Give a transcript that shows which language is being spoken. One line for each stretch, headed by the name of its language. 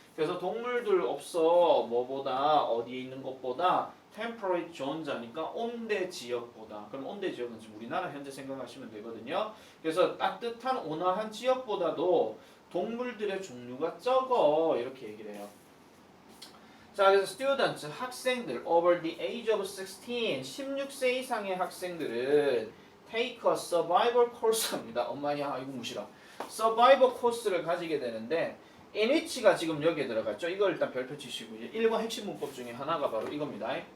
Korean: 그래서 동물들 없어. 뭐보다 어디에 있는 것보다
English: temperate zones
Korean: 하니까 온대 지역보다. 그럼 온대 지역은 지금 우리나라 현재 생각하시면 되거든요. 그래서 따뜻한 온화한 지역보다도 동물들의 종류가 적어 이렇게 얘기를 해요. 자, 그래서
English: students
Korean: 학생들
English: over the age of 16
Korean: 16세 이상의 학생들은
English: take a survival course
Korean: 입니다. 엄마야 이거 무시라. survival course를 가지게 되는데 in which가 지금 여기에 들어갔죠. 이걸 일단 별표 치시고요. 1번 핵심 문법 중에 하나가 바로 이겁니다.